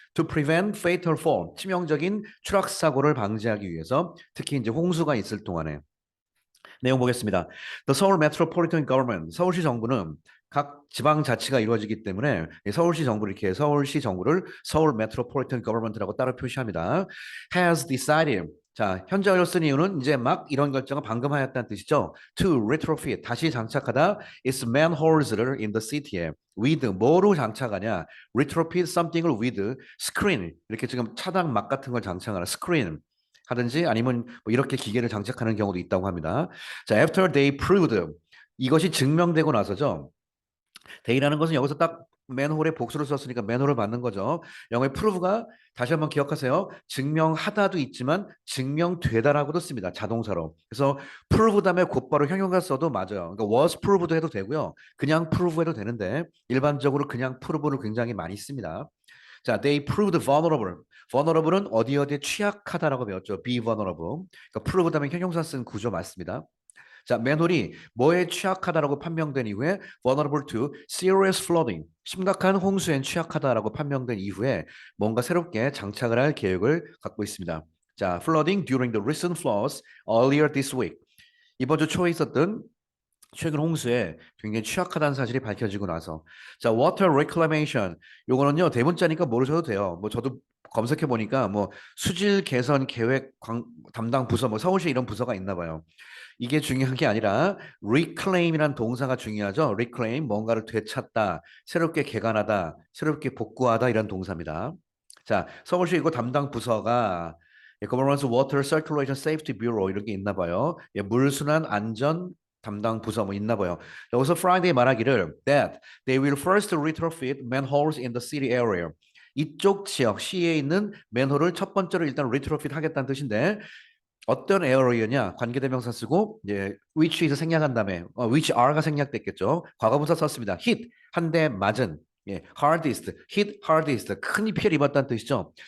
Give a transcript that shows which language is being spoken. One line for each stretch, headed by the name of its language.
English: To prevent fatal fall,
Korean: 치명적인 추락 사고를 방지하기 위해서 특히 이제 홍수가 있을 동안에 내용 보겠습니다.
English: The Seoul Metropolitan Government,
Korean: 서울시 정부는 각 지방자치가 이루어지기 때문에 서울시 정부를 이렇게 서울시 정부를 서울 Metropolitan Government라고 따로 표시합니다.
English: Has decided.
Korean: 자, 현재어를 쓴 이유는 이제 막 이런 결정을 방금 하였다는 뜻이죠.
English: To retrofit,
Korean: 다시 장착하다
English: its manholes를 in the city에 with
Korean: 뭐로 장착하냐? retrofit something을
English: with screen
Korean: 이렇게 지금 차단막 같은 걸 장착하는 screen 하든지 아니면 뭐 이렇게 기계를 장착하는 경우도 있다고 합니다. 자,
English: after they proved
Korean: 이것이 증명되고 나서죠. they라는 것은 여기서 딱 맨홀에 복수를 썼으니까 맨홀을 받는 거죠. 영어의 prove가 다시 한번 기억하세요. 증명하다도 있지만 증명되다라고도 씁니다. 자동사로. 그래서 prove 다음에 곧바로 형용사 써도 맞아요. 그러니까 was proved 해도 되고요. 그냥 prove 해도 되는데 일반적으로 그냥 prove를 굉장히 많이 씁니다.
English: 자, they proved vulnerable.
Korean: vulnerable은 어디에 취약하다라고 배웠죠.
English: be vulnerable.
Korean: 그러니까 prove 다음에 형용사 쓴 구조 맞습니다. 자, 맨홀이 뭐에 취약하다라고 판명된 이후에
English: vulnerable to serious flooding,
Korean: 심각한 홍수엔 취약하다라고 판명된 이후에 뭔가 새롭게 장착을 할 계획을 갖고 있습니다.
English: 자, flooding during the recent floods earlier this week.
Korean: 이번 주 초에 있었던 최근 홍수에 굉장히 취약하다는 사실이 밝혀지고 나서 자,
English: water reclamation
Korean: 요거는요 대문자니까 모르셔도 돼요. 뭐 저도 검색해 보니까 뭐 수질 개선 계획 담당 부서 뭐 서울시 이런 부서가 있나 봐요. 이게 중요한 게 아니라 reclaim이란 동사가 중요하죠. reclaim 뭔가를 되찾다, 새롭게 개간하다, 새롭게 복구하다 이런 동사입니다. 자, 서울시 이거 담당 부서가
English: Government Water Circulation Safety Bureau
Korean: 이런 게 있나 봐요. 물순환 안전 담당 부서 뭐 있나 봐요. 여기서 Friday 말하기를
English: that they will first retrofit manholes in the city area.
Korean: 이쪽 지역 시에 있는 맨홀을 첫 번째로 일단 retrofit 하겠다는 뜻인데 어떤 에어로이냐 관계대명사 쓰고 이제 which에서 생략한 다음에
English: which are
Korean: 가 생략됐겠죠. 과거분사 썼습니다. hit 한 대 맞은
English: hardest hit
Korean: hardest 큰 피해를 입었다는 뜻이죠.